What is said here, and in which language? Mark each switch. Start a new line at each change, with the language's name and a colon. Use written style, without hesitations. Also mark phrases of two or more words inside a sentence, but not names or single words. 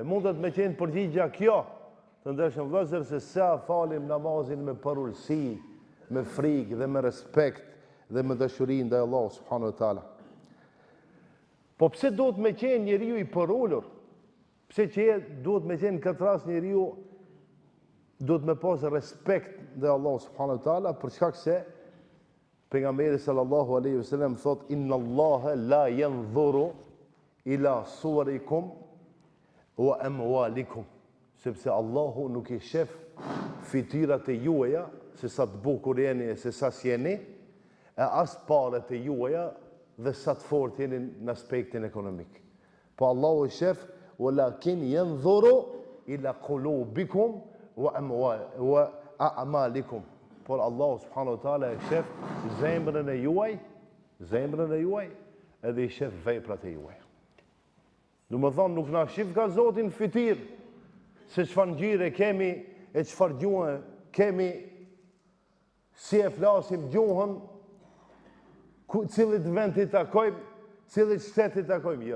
Albanian: Mundet me qenë përgjigja kjo, të ndershëm vëllezër, se sa falim namazin me porulsi, me frikë dhe me respekt dhe me dashuri ndaj Allahut
Arabic: سبحانه وتعالى.
Albanian: Po pse duhet me qenë njeriu i porulur? Pse që duhet me qenë këtë rast njeriu duhet me pas respekt ndaj Allahut
Arabic: سبحانه وتعالى,
Albanian: për shkak se pejgamberi
Arabic: صلى الله عليه وسلم
Albanian: thot:
Arabic: "إن الله لا ينظر إلى صوركم وأموالكم."
Albanian: Sepse Allahu nuk i shef fytyrat e juaja, se sa të bukur jeni, se sa sjeni, e as parat e juaja dhe sa të fortë jeni në aspektin ekonomik. Po Allahu i shef:
Arabic: "ولكن ينظر إلى قلوبكم وأعمالكم."
Albanian: Por Allahu
Arabic: سبحانه وتعالى
Albanian: e shef zemrën e juaj edhe i shef veprat e juaja. Do të thonë nuk na shif nga Zoti në fytyrë se çfarë ngjyre kemi e çfarë gjuhë kemi, si e flasim gjuhën, cilit vend i takojmë, cilit shtet i takojmë, jo.